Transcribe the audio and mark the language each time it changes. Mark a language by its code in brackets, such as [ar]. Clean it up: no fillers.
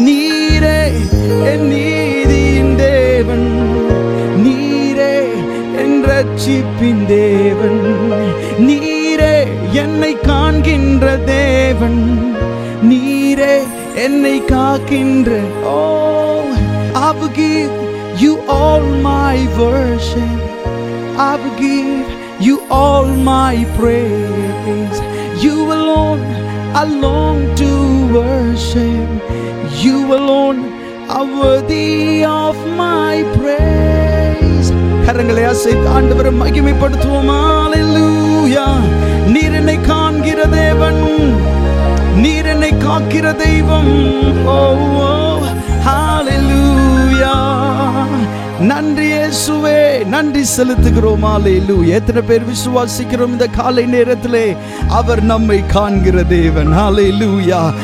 [ta] நீரே என் நீதியின் தேவன், நீரே என் ரட்சிப்பின் தேவன், நீரே என்னை காண்கின்ற தேவன், நீரே என்னை காக்கின்ற. [en] Oh, I will give you all my worship, I will give you all my praise. You alone I long to worship, you alone are worthy of my praise. [ta] கரங்களை அசைத்து ஆண்டவரை மகிமைப்படுத்துவோம். ஹல்லேலூயா. நீர் என்னை காண்கிற தேவன், நீர் என்னை காக்கிற தெய்வம். ஓ ஹல்லேலூயா. நன்றி இயேசுவே, நன்றி செலுத்துகிறோம். ஹல்லேலூயா. எத்தனை பேர் விசுவாசிக்கிறோம் இந்த காலை நேரத்திலே அவர் நம்மை காண்கிற தேவன். ஹல்லேலூயா.